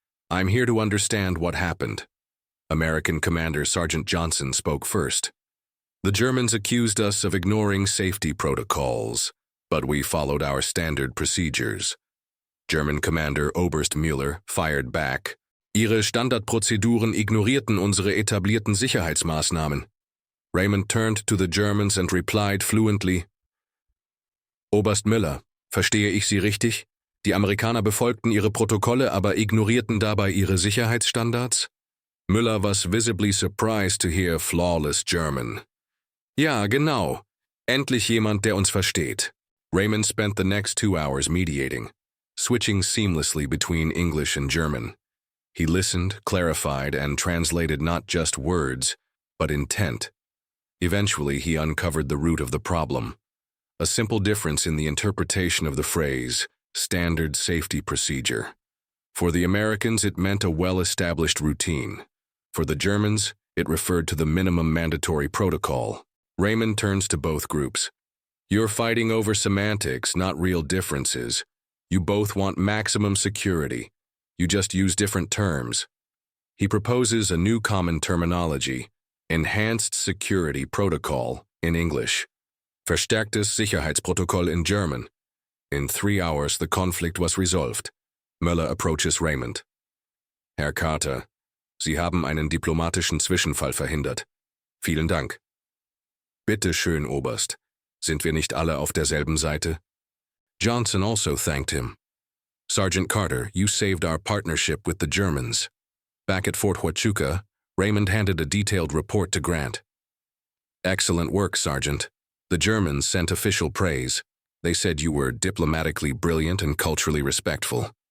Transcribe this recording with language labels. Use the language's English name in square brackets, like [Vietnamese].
[English] I'm here to understand what happened." American Commander Sergeant Johnson spoke first. "The Germans accused us of ignoring safety protocols, but we followed our standard procedures." German Commander Oberst Müller fired back. [German] "Ihre Standardprozeduren ignorierten unsere etablierten Sicherheitsmaßnahmen." [English] Raymond turned to the Germans and replied fluently, [German] "Oberst Müller, verstehe ich Sie richtig? Die Amerikaner befolgten ihre Protokolle, aber ignorierten dabei ihre Sicherheitsstandards?" [English] Müller was visibly surprised to hear flawless German. [German] "Ja, genau. Endlich jemand, der uns versteht." [English] Raymond spent the next 2 hours mediating, switching seamlessly between English and German. He listened, clarified, and translated not just words, but intent. Eventually, he uncovered the root of the problem. A simple difference in the interpretation of the phrase, standard safety procedure. For the Americans, it meant a well-established routine. For the Germans, it referred to the minimum mandatory protocol. Raymond turns to both groups. "You're fighting over semantics, not real differences. You both want maximum security. You just use different terms." He proposes a new common terminology, enhanced security protocol in English, [German] verstärktes Sicherheitsprotokoll [English] in German. In 3 hours, the conflict was resolved. Müller approaches Raymond. [German] "Herr Carter, Sie haben einen diplomatischen Zwischenfall verhindert. Vielen Dank." "Bitte schön, Oberst. Sind wir nicht alle auf derselben Seite?" [English] Johnson also thanked him. "Sergeant Carter, you saved our partnership with the Germans." Back at Fort Huachuca, Raymond handed a detailed report to Grant. "Excellent work, Sergeant. The Germans sent official praise. They said you were diplomatically brilliant and culturally respectful.